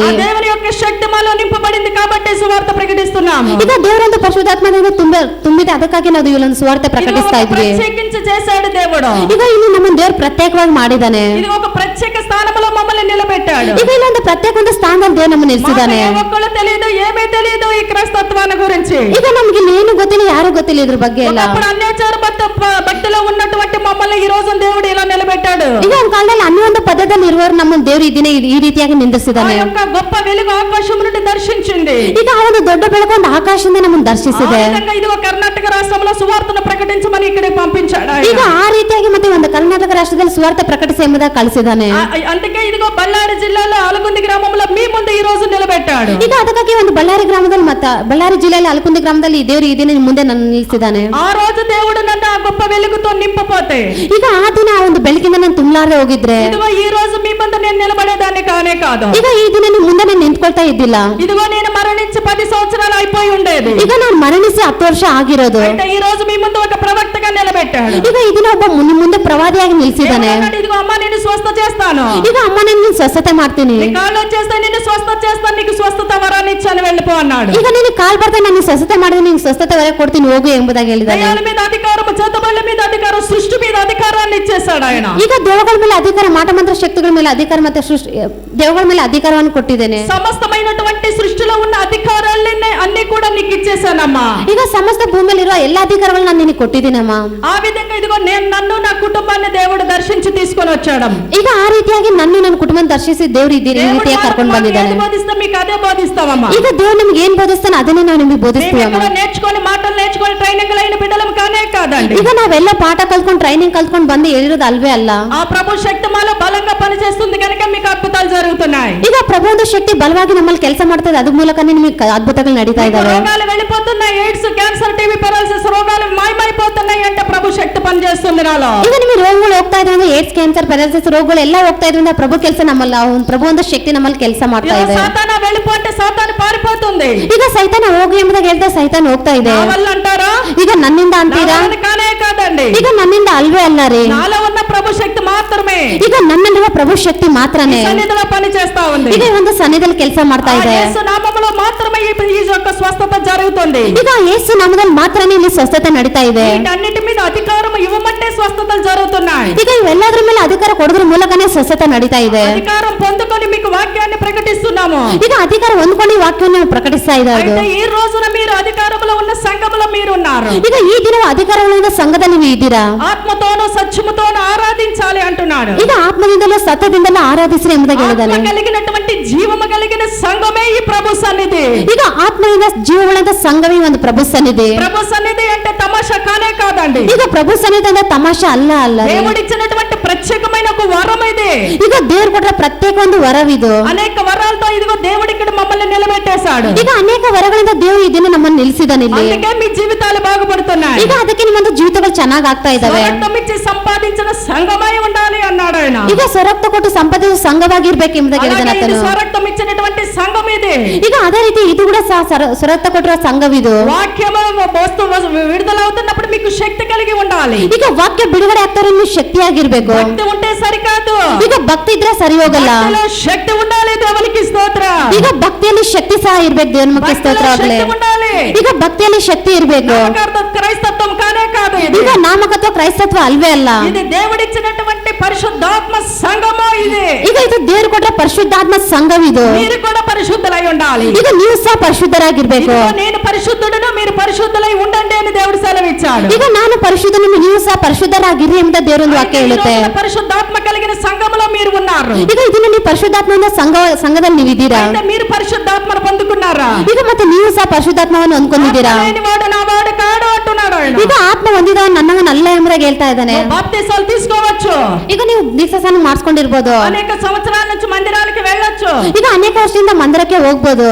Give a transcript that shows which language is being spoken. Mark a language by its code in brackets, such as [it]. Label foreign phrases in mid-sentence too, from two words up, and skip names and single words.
[te] ఆ దేవుని యొక్క శక్తి మాలో నింపబడింది కాబట్టి సువార్త ప్రకటిస్తున్నాము. [kn] ಈಗ ದೇವರೊಂದು ಪರಿಶುದ್ಧಾತ್ಮದಿಂದ ತುಂಬಿದೆ, ಅದಕ್ಕಾಗಿ ನಾವು ಇಲ್ಲೊಂದು ಸುವಾರ್ತೆ ಪ್ರಕಟಿಸ್ತಾ ಇದ್ವಿ. [te] ప్రత్యేకించి చేశాడు దేవుడు. [kn] ಈಗ ಇಲ್ಲಿ ನಮ್ಮ ದೇವರು ಪ್ರತ್ಯೇಕವಾಗಿ ಮಾಡಿದ್ದಾನೆ. [te] ఇది ఒక ప్రత్యేక స్థానంలో మమ్మల్ని నిలబెట్టాడు. [kn] ಈಗ ಇಲ್ಲೊಂದು ಪ್ರತ್ಯೇಕ ಒಂದು ಸ್ಥಾನದಲ್ಲಿ ದೇವರು ನಮ್ಮನ್ನು ನಿಲ್ಲಿಸಿದ್ದಾನೆ. [te] ఒక్కళ్ళు తెలియదు, ఏమీ తెలియదు ఈ క్రైస్తత్వాన్ని గురించి. [kn] ಈಗ ನಮ್ಗೆ ಇಲ್ಲಿ ಏನು ಗೊತ್ತಿಲ್ಲ, ಯಾರು ಗೊತ್ತಿಲ್ಲ ಇದ್ರ ಬಗ್ಗೆ ಎಲ್ಲ. [te] అప్పుడు అన్యాచార భక్తిలో ఉన్నటువంటి మమ్మల్ని ఈ రోజు దేవుడు ఇలా నిలబెట్టాడు. [kn] ಈಗ ಒಂದು ಕಾಲದಲ್ಲಿ ಅನ್ನೊಂದು ಪದದಲ್ಲಿ ಇರುವವರು ನಮ್ಮ ದೇವರು ಈ ರೀತಿಯಾಗಿ [te] ఆ [kn] ನಿಂದಿಸಿದ್ದಾನೆ. [te] యొక్క గొప్ప వెలుగు ఆకాశం నుండి దర్శించింది. [kn] ಈಗ ಆ ಒಂದು ದೊಡ್ಡ ಬೆಳಕು ಒಂದು ಆಕಾಶದಿಂದ ನಮ್ಮನ್ನು ದರ್ಶಿಸಿದೆ. [te] ఇదిగో కర్ణాటక రాష్ట్రంలో సువార్తను ప్రకటించమని ఇక్కడికి పంపించాడు ఆయన. [kn] ಈಗ ಆ ರೀತಿಯಾಗಿ ಮತ್ತೆ ಒಂದು ಕರ್ನಾಟಕ ರಾಷ್ಟ್ರದಲ್ಲಿ ಸುವಾರ್ತೆ ಪ್ರಕಟಿಸಿ ಎಂಬುದಾಗಿ ಕಳಿಸಿದ್ದಾನೆ. [te] అందుకే ఇదిగో బళ్ళారి జిల్లాలో అలగుంది గ్రామంలో మీ ముందు ఈ రోజు నిలబెట్టాడు. [kn] ಈಗ ಅದಕ್ಕಾಗಿ ಒಂದು ಬಳ್ಳಾರಿ ಗ್ರಾಮದಲ್ಲಿ ಬಳ್ಳಾರಿ ಜಿಲ್ಲೆಯಲ್ಲಿ ಅಲಕುಂದಿ ಗ್ರಾಮದಲ್ಲಿ ದೇವರು ಈ ದಿನ ಮುಂದೆ ನನ್ನ ನಿಲ್ಲಿಸಿದ್ದಾನೆ. [te] ఆ రోజు దేవుడు నన్ను ఆ గొప్ప వెలుగుతో నింపపోతే, [kn] ಈಗ ಆ ದಿನ ಆ ಒಂದು ಬೆಳಕಿಂದ ನಾನು ತುಂಬಲಾರದೆ ಹೋಗಿದ್ರೆ, [te] ఇదిగో ఈ రోజు మీ ముందు నేను నిలబడేదాన్ని కానే కాదు. [kn] ಈಗ ಈ ದಿನ ನಿಮ್ಮ ಮುಂದೆ ನಾನು ನಿಂತ್ಕೊಳ್ತಾ ಇದ್ದಿಲ್ಲ. [te] ఇదిగో నేను మరణించి 10 సంవత్సరాలు అయిపోయి ఉండేది. [kn] ಈಗ ನಾನು ಮರಣಿಸಿ 10 ವರ್ಷ ಆಗಿರೋದು. [te] అంటే ఈ రోజు మీ ముందు ఒక ప్రవక్తగా నిలబెట్టాడు. [kn] ಈಗ ಈ ದಿನ ಒಬ್ಬ ಮುಂದೆ ಪ್ರವಾದಿಯಾಗಿ ನಿಲ್ಲಿಸಿದ್ದಾನೆ. [te] ఇదిగో అమ్మ నేను స్వస్థ చేస్తాను, [kn] ಈಗ ಅಮ್ಮ నేను ಸ್ವಸ್ಥತೆ ಮಾಡ್ತೀನಿ, [te] నీ కాళ్ళు వచ్చేస్తే నేను స్వస్థ చేస్తాను, నీకు స్వస్థత వరాన్ని ఇచ్చాను, వెళ్ళిపో అన్నాడు. [kn] ಈಗ ನಿನಗೆ ಕಾಲ್ ಬರ್ತಾ ನಾನು ಸ್ವಸ್ಥತೆ ಮಾಡಿದ್ರೆ ನಿನಗೆ ಸ್ವಸ್ಥತೆ ವರ ಕೊಡ್ತೀನಿ, ಹೋಗು ಎಂಬುದಾಗಿ ಹೇಳಿದ್ದಾನೆ. [te] దయ్యాల మీద అధికారం, చేతబళ్ళ మీద అధికారం, సృష్టి మీద అధికారాన్ని ఇచ్చేసాడు ఆయన. [kn] ಈಗ ದೇವಗಳ ಮೇಲೆ ಅಧಿಕಾರ, ಮಾಟ ಮಂತ್ರ ಶಕ್ತಿಗಳ ಮೇಲೆ ಅಧಿಕಾರ, ಮತ್ತೆ ದೇವಗಳ ಮೇಲೆ ಅಧಿಕಾರವನ್ನು ಕೊಟ್ಟಿದ್ದೇನೆ. [te] సమస్తమైనటువంటి సృష్టిలో ఉన్న అధికారాలన్నీ అన్ని కూడా నీకు ఇచ్చేసానమ్మా. [kn] ಈಗ ಸಮಸ್ತ ಭೂಮಿಯಲ್ಲಿ ಇರುವ ಎಲ್ಲಾ ಅಧಿಕಾರಗಳನ್ನು ನಾನು ನಿನಗೆ ಕೊಟ್ಟಿದ್ದೀನಮ್ಮ. [te] ఆ విధంగా ఇదిగో నేను నన్ను నా కుటుంబాన్ని దేవుడు దర్శించి తీసుకొని వచ్చాడు. [kn] ಈಗ ಆ ರೀತಿಯಾಗಿ ನನ್ನ ಕುಟುಂಬ ದರ್ಶಿಸಿ ದೇವರು ಈ ರೀತಿಯಾಗಿ ಕರ್ಕೊಂಡು ಬಂದಿದ್ದಾನೆ. [te] బోధిస్తా మీకు అదే బోధిస్తామమ్మా. [kn] ಈಗ ದೇವ್ರು ನಿಮ್ಗೆ ಏನ್ ಬೋಧಿಸ್ತಾನೆ ಅದನ್ನೇ ನಾವು ನಿಮಗೆ ಬೋಧಿಸ್ತೀವಮ್ಮ. [te] నేర్చుకొని మాటలు నేర్చుకొని ట్రైనింగ్ అయిన బిడ్డలం కానే కాదండి. [kn] ಈಗ ನಾವೆಲ್ಲ ಪಾಠ ಕಲ್ತ್ಕೊಂಡು ಟ್ರೈನಿಂಗ್ ಕಲ್ತ್ಕೊಂಡು ಬಂದು ಹೇಳಿರೋದು ಅಲ್ವೇ ಅಲ್ಲ. [te] ఆ ప్రభు శక్తి మాలో బలంగా పనిచేస్తుంది కనుక మీకు అద్భుతాలు జరుగుతున్నాయి. [kn] ಈಗ ప్రభు ಒಂದು ಶಕ್ತಿ ಬಲವಾಗಿ ನಮ್ಮಲ್ಲಿ ಕೆಲಸ ಮಾಡ್ತದೆ, ಅದ್ರ ಮೂಲಕನೇ ನಿಮಗೆ ಅದ್ಭುತಗಳು ನಡೀತಾ ಇದಾವೆ. [te] రోగాలు వెళ్ళిపోతున్నాయి, ఎయిడ్స్, క్యాన్సర్, టీబీ, పెరాలసిస్ రోగాలు మాయమైపోతున్నాయి అంటే ప్రభు శక్తి పనిచేస్తుంది నాలో. [kn] ಈಗ ನಿಮಗೆ ರೋಗಗಳು ಹೋಗ್ತಾ ಇದ್ರೆ, ಏಡ್ಸ್, ಕ್ಯಾನ್ಸರ್, ಪ್ಯಾರಾಲಿಸಿಸ್ ರೋಗಗಳು ಎಲ್ಲ ಹೋಗ್ತಾ ಇದ್ರಿಂದ ಪ್ರಭು ಕೆಲಸ ನಮ್ಮಲ್ಲಿ, ಪ್ರಭು ಒಂದು ಶಕ್ತಿ ನಮ್ಮಲ್ಲಿ ಕೆಲಸ ಮಾಡ್ತಾ ಇದೆ. [te] సాతాను వెళ్ళిపోతే సాతాను పారిపోతుంది. [kn] ಈಗ ಸೈತಾನ ಹೋಗಿ ಎಂಬುದಾಗಿ ಹೇಳ್ತಾ ಸೈತಾನ ಹೋಗ್ತಾ ಇದೆ. [te] వల్ల అంటారా? [kn] ಈಗ ನನ್ನಿಂದ ಅಂತೀರಾ? [te] కానే కాదండి, [kn] ಈಗ ನನ್ನಿಂದ ಅಲ್ವೇ ಅಲ್ಲ ರೀ, [te] నాలో ఉన్న ప్రభు శక్తి మాత్రమే [kn] ಈಗ ನನ್ನಲ್ಲಿರುವ ಪ್ರಭು ಶಕ್ತಿ ಮಾತ್ರನೇ [te] సన్నిధిలో పని చేస్తా ఉంది. [kn] ಈಗ ಒಂದು ಸನ್ನಿಧಿಯಲ್ಲಿ ಕೆಲಸ ಮಾಡ್ತಾ ಇದೆ. [te] యేసు నామములో మాత్రమే ఈ యొక్క స్వస్థత జరుగుతుంది. [kn] ಈಗ ಯೇಸು ನಾಮದಲ್ಲಿ ಮಾತ್ರನೇ ಇಲ್ಲಿ ಸ್ವಸ್ಥತೆ ನಡೀತಾ ಇದೆ. [te] వీటన్నిటి మీద అధికారం ఇవ్వమంటే స్వస్థతలు జరుగుతున్నాయి. [kn] ಈಗ ಇವೆಲ್ಲದರ ಮೇಲೆ ಅಧಿಕಾರ ಕೊಡೋದ್ರ ಮೂಲಕನೇ ಸ್ವಸ್ಥತೆ ನಡೀತಾ ಇದೆ. [te] అధికారం పొందుకొని మీకు వాక్యాన్ని ప్రకటిస్తున్నాము. [kn] ಈಗ ಅಧಿಕಾರ ಹೊಂದ್ಕೊಂಡು ಈ ವಾಕ್ಯವನ್ನು ಪ್ರಕಟಿಸ್ತಾ ಇದ್ದಾರೆ. [te] అయితే ఈ రోజున మీరు మీరు అధికారంలో ఉన్న సంఘములో మీరు ఉన్నారు. [kn] ಈಗ ಈ ದಿನ ಅಧಿಕಾರಗಳಿಂದ ಸಂಘದಲ್ಲಿ ನೀವು ಇದ್ದೀರಾ. [te] ఆత్మతోనూ సత్యముతోనూ ఆరాధించాలి అంటున్నాడు. [kn] ಈಗ ಆತ್ಮದಿಂದಲೂ ಸತ್ಯದಿಂದಲೂ ಆರಾಧಿಸಿರಿ ಎಂಬುದಾಗಿ [te] ఆత్మ [kn] ಹೇಳಿದ್ದಾನೆ. [te] కలిగినటువంటి జీవము కలిగిన సంఘమే ఈ ప్రభు సన్నిధి. [kn] ಈಗ ಆತ್ಮದಿಂದ ಜೀವವುಳ್ಳಂತ ಸಂಘವೇ ಒಂದು ಪ್ರಭು ಸನ್ನಿಧಿ. [te] ప్రభు సన్నిధి అంటే తమాషా కానే కాదండి. [kn] ಈಗ ಪ್ರಭು ಸನ್ನಿಧಿ ಅಂದ್ರೆ ತಮಾಷೆ ಅಲ್ಲ ಅಲ್ಲ. [te] దేవుడిచ్చినటువంటి ప్రత్యేకమైన ఒక వరం ఇది. [kn] ಈಗ ದೇವ್ರು ಕೊಟ್ಟ ಪ್ರತ್ಯೇಕ ಒಂದು ವರವಿದು. [te] అనేక వరాలతో ఇదిగో దేవుడు ఇక్కడ మమ్మల్ని నిలబెట్టేశాడు. [kn] ಈಗ ಅನೇಕ ವರಗಳಿಂದ ದೇವರು ಈ ದಿನ ನಮ್ಮನ್ನು ನಿಲ್ಲಿಸಿದಾನೆ ಇಲ್ಲಿ. [te] అందుకే మీ జీవితాలు బాగుపడుతున్నాయి. [kn] ಈಗ ಅದಕ್ಕೆ ನಿಮ್ಮೊಂದು ಜೀವಿತಗಳು ಚೆನ್ನಾಗಿ ಆಗ್ತಾ ಇದಾವೆ. [te] స్వరక్తం ఇచ్చి సంపాదించిన సంఘమై ఉండాలి అన్నాడు ఆయన. [kn] ಈಗ ಸ್ವರಕ್ತ ಕೊಟ್ಟು ಸಂಪಾದಿಸುವ ಸಂಘವಾಗಿರ್ಬೇಕು ಎಂಬುದಾಗಿ ಹೇಳಿದಾನೆ [te] అలాగే ఇది [kn] ಆತನು. [te] స్వరక్తం ఇచ్చినటువంటి సంఘం ఇది. [kn] ಈಗ ಅದೇ ರೀತಿ ಇದು ಕೂಡ ಸ್ವರಕ್ತ ಕೊಟ್ಟಿರೋ ಸಂಘವಿದು. [te] వాక్యము విడుదలవుతున్నప్పుడు మీకు శక్తి కలిగి ఉండాలి. [kn] ಈಗ ವಾಕ್ಯ ಬಿಡುಗಡೆ ಆಗ್ತಾರೆ ನೀವು ಶಕ್ತಿಯಾಗಿರ್ಬೇಕು. [te] భక్తి ఉంటే సరికాదు. [kn] ಈಗ ಭಕ್ತಿ ಇದ್ರೆ ಸರಿ ಹೋಗಲ್ಲ. [te] భక్తిలో శక్తి ఉండాలి. దేవునికి స్తోత్ర. [kn] ಈಗ ಭಕ್ತಿಯಲ್ಲಿ ಶಕ್ತಿ ಸಹ ಇರ್ಬೇಕು. ದೇವರಿಗೆ ಸ್ತೋತ್ರ ಆಗಲಿ. [te] శక్తి ఉండాలి. [kn] ಈಗ ಭಕ್ತಿಯಲ್ಲಿ ಶಕ್ತಿ ಇರ್ಬೇಕು. [te] నామకార్థ క్రైస్తత్వం కానే కాదు ఇది. [kn] ಈಗ ನಾಮಕತ್ವ ಕ್ರೈಸ್ತತ್ವ ಅಲ್ವೇ ಅಲ್ಲ. [te] ఇది దేవుడిచ్చినటువంటి పరిశుద్ధాత్మ సంఘము ఇది. [kn] ಈಗ ಇದು ದೇವರು ಕೊಟ್ಟ ಪರಿಶುದ್ಧಾತ್ಮ ಸಂಘವಿದು. [te] మీరు కూడా పరిశుద్ధులై ఉండాలి. [kn] ಈಗ ನೀವು ಸಹ ಪರಿಶುದ್ಧರಾಗಿರ್ಬೇಕು. [te] ఇదిగో నేను పరిశుద్ధుడను మీరు పరిశుద్ధులై ఉండండి అని దేవుడు సెలవిచ్చాడు. [kn] ಈಗ ನಾನು ಪರಿಶುದ್ಧನು ನೀವು ಸಹ ಪರಿಶುದ್ಧರಾಗಿರಿ ಎಂಬ ದೇವರ ಒಂದು ವಾಕ್ಯ ಹೇಳುತ್ತೆ. [te] ఈ రోజున పరిశుద్ధాత్మ కలిగిన సంఘములో మీరు ఉన్నారు. [kn] ಈಗ ಇದನ್ನ ನೀವು ಪರಿಶುದ್ಧಾತ್ಮದಿಂದ ಸಂಘದಲ್ಲಿ ನೀವಿದ್ದೀರಾ. [te] అంటే మీరు పరిశుద్ధాత్మను పొందుకున్నారా? [kn] ಈಗ ಮತ್ತೆ ನೀವು ಸಹ ಪರಿಶುದ್ಧಾತ್ಮವನ್ನು ಹೊಂದ್ಕೊಂಡಿದ್ದೀರಾ. [te] ఆత్మ లేనివాడు నా వాడు కాడు అంటున్నాడు ఆయన. [kn] ಈಗ ಆತ್ಮ ಹೊಂದಿದ ನನ್ನವನಲ್ಲ ಎಂಬುದಾಗಿ ಹೇಳ್ತಾ ಇದ್ದಾನೆ. [te] బాప్తిసాలు తీసుకోవచ్చు. [kn] ಈಗ ನೀವು ದೀಕ್ಷಾಸ್ನಾನ ಮಾಡಿಸ್ಕೊಂಡಿರ್ಬೋದು. [te] అనేక సంవత్సరాల నుంచి మందిరానికి వెళ్ళొచ్చు. [kn] ಈಗ ಅನೇಕ ವರ್ಷದಿಂದ ಮಂದಿರಕ್ಕೆ ಹೋಗ್ಬೋದು.